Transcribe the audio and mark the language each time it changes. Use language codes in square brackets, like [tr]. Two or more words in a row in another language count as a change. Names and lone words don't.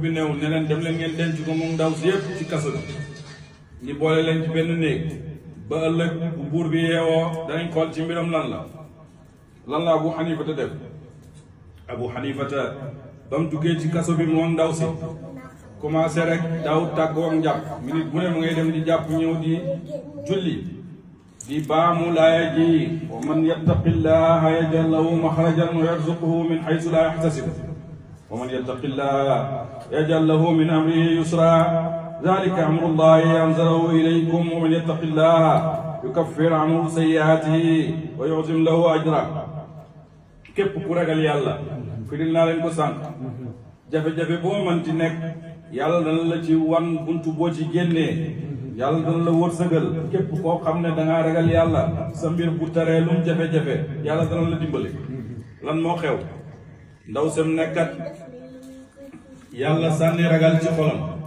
[wo] bi neew ne leen dem leen ngeen denc ko moom ndaw si yëpp ci kaso bi ñi boole leen ci benn néeg ba ëllëg bu buur bi yeewoo danañ xool ci mbiram lan la Abu Hanifa te def Abu Hanifa te ba mu duggee ci kaso bi moom ndaw si commencé rek daaw tàggoo ak njàpp minute bu ne mu ngay dem di jàpp ñëw di julli di baamu laaya ji [ar] ومن يتق الله يجعل له مخرجا ويرزقه من حيث لا يحتسب ومن يتق الله يجعل له من أمره يسرا ذلك أمر الله أنزله إليكم ومن يتق الله يكفر عنه سيئاته ويعظم له أجرا [wo] képp ku ragal yàlla firil naa leen ko sànq jafe-jafe boo mënti nekk yàlla dana la ci wan buntu boo ci génnee yàlla dana la wërsëgal képp koo xam ne dangaa ragal yàlla sa mbir bu taree lum jafe-jafe yàlla dana la dimbali lan moo xew ndaw sem nekkat yàlla sànni ragal ci xolam